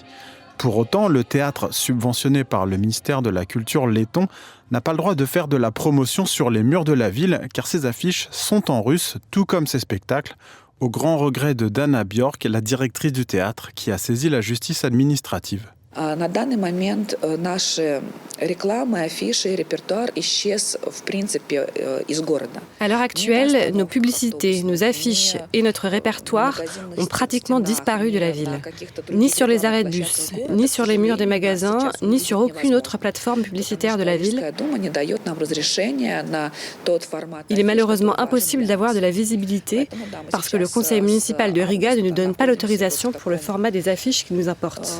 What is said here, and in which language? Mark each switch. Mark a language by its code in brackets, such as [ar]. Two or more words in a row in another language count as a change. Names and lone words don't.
[fr] Pour autant, le théâtre, subventionné par le ministère de la Culture letton, n'a pas le droit de faire de la promotion sur les murs de la ville, car ses affiches sont en russe, tout comme ses spectacles, au grand regret de Dana Bjork, la directrice du théâtre, qui a saisi la justice administrative. [ru] На данный момент наши рекламы, афиши, репертуар исчез, в принципе, из города. [fr] À l'heure actuelle, nos publicités, nos affiches et notre répertoire ont pratiquement disparu de la ville. Ni sur les arrêts de bus, ni sur les murs des magasins, ni sur aucune autre plateforme publicitaire de la ville. Il est malheureusement impossible d'avoir de la visibilité parce que le conseil municipal de Riga ne nous donne pas l'autorisation pour le format des affiches qui nous importent.